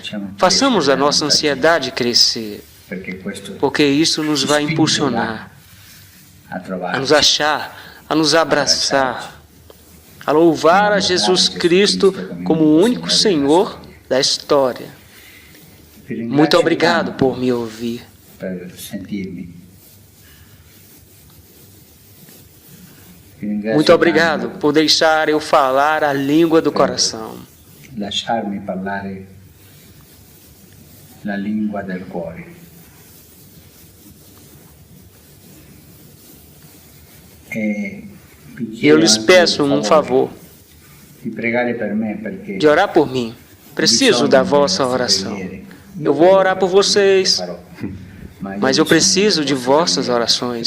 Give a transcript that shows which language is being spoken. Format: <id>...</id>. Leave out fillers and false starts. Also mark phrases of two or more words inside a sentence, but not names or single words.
<pt>Façamos a nossa ansiedade crescer, porque isso nos vai impulsionar a nos achar, a nos abraçar, a louvar a Jesus Cristo como o único Senhor da história. Muito obrigado por me ouvir. Muito obrigado por deixar eu falar a língua do coração.</pt> <it>Lasciarmi parlare la lingua del cuore.</it> <pt>Eu lhes peço um favor, de de orar por mim. Preciso da vossa oração. Eu vou orar por vocês, mas eu preciso de vossas orações.</pt>